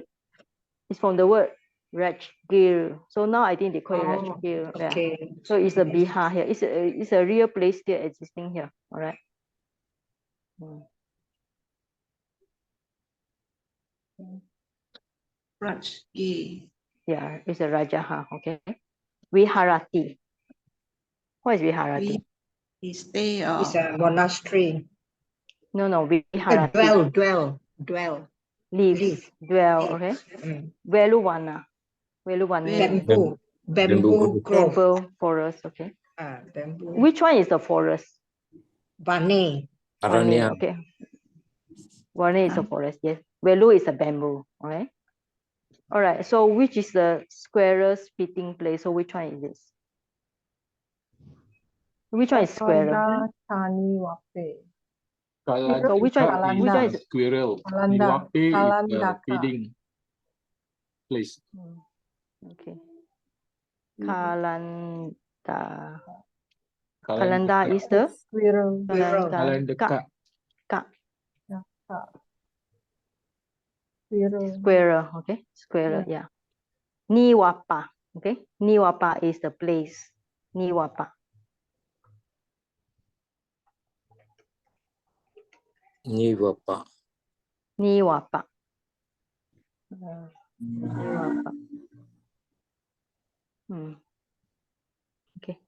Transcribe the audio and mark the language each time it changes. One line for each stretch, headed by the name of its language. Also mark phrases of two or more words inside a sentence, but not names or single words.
English: It's from the word Rajgir. So now I think they call it Rajgir. Yeah. Okay. So it's a Bihar here. It's a real place still existing here. All right. Yeah, it's a Rajaha. Okay. Viharati. What is Viharati? Stay It's a monastery. No, Viharati. Dwell. Live. Live. Dwell. Live. Okay. Mm.
Pali: Veluwana. Veluwane.
English: Bamboo grove. Bamboo forest. Okay. Bamboo. Which one is the forest? Vane. Aranya. Okay. Vane is a forest. Yes. Velu is a bamboo. All right. All right. So which is the squarest fitting place? So which one is this? Which one is squarer?
Pali: Kalanda, Tani, Wape.
English: So which one? Kalanda. Which one is? Squirrel. Kalanda. Niwape is the Kalandaka. feeding place. Okay. Kalanda. Kalanda. Kalanda is the Squirrel. Kalandaka. Squirrel. Squarer. Okay. Squarer. Yeah. Niwapa. Okay. Niwapa is the place. Niwapa. Niwapa. Niwapa. Niwapa. Okay.